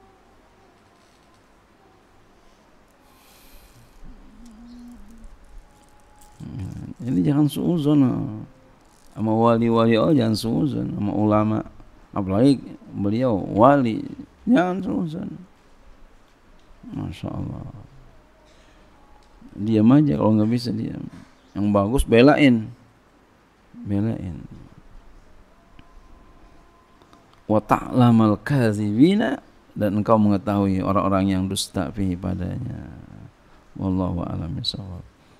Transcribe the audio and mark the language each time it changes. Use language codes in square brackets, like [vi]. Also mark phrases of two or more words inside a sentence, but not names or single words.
[id] Jadi jangan suuzon sama wali-wali, jangan suuzon sama ulama, apalagi beliau wali, jangan suuzon. [ar] Masya Allah. [id] Diam aja kalau nggak bisa diam. Yang bagus belain. [ar] Wa ta'lamal kadzibina, [id] dan engkau mengetahui orang-orang yang dusta fi padanya. [ar] Wallahu a'lam bishawab.